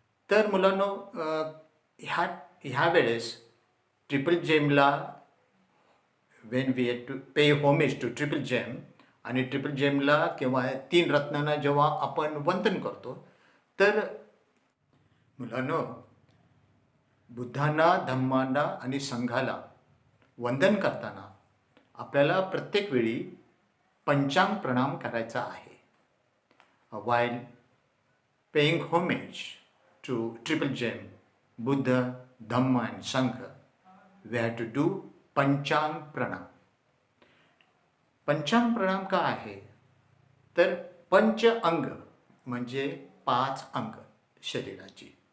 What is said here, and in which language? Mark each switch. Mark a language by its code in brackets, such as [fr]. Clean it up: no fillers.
[mr] तर मुलांनो, ह्या वेळेस triple जेमला [en] when we have to pay homage to triple gem, [mr] आणि ट्रिपल जेमला किंवा 3 रत्नांना जेव्हा आपण वंदन करतो, तर मुलांनो, बुद्धांना, धम्मांना आणि संघाला वंदन करताना आपल्याला प्रत्येक वेळी पंचांग प्रणाम करायचा आहे. [en] while paying homage to Triple Gem, Buddha, Dhamma and Sangha, we have to do पंचांग प्रणाम. [mr] पंचांग प्रणाम का आहे? तर पंच अंग म्हणजे 5 अंग शरीराची.